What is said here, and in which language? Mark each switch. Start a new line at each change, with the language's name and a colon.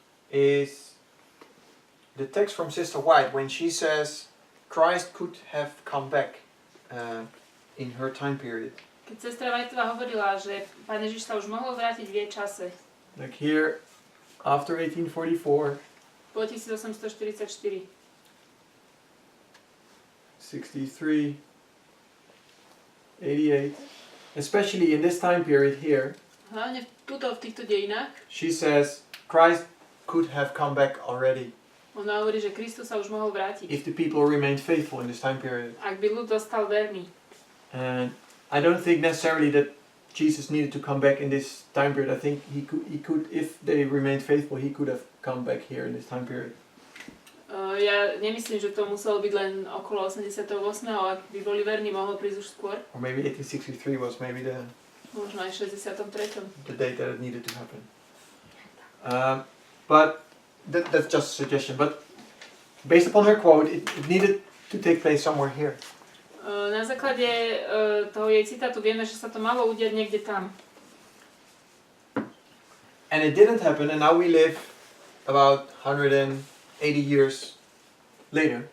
English: is the text from Sister White when she says Christ could have come back in her time period.
Slovak: keď sestra Whiteová hovorila, že Pán Ježiš sa už mohol vrátiť v jej čase,
English: Like here, after 1844,
Slovak: po 1844,
English: 63, 88, especially in this time period here,
Slovak: hlavne tuto v týchto dejinách,
English: she says Christ could have come back already
Slovak: ona hovorí, že Kristus sa už mohol vrátiť,
English: if the people remained faithful in this time period.
Slovak: ak by ľud dostal verný.
English: And I don't think necessarily that Jesus needed to come back in this time period. I think he could, if they remained faithful, he could have come back here in this time period.
Slovak: Ja nemyslím, že to muselo byť len okolo 88. ale ak by boli verní, mohol prísť už skôr.
English: Or maybe 1863 was maybe the
Slovak: Možno aj 63.
English: date that it needed to happen. But that's just a suggestion. But based upon her quote, it needed to take place somewhere here.
Slovak: Na základe toho jej citátu vieme, že sa to malo udiať niekde tam.
English: And it didn't happen, and now we live about 180 years later.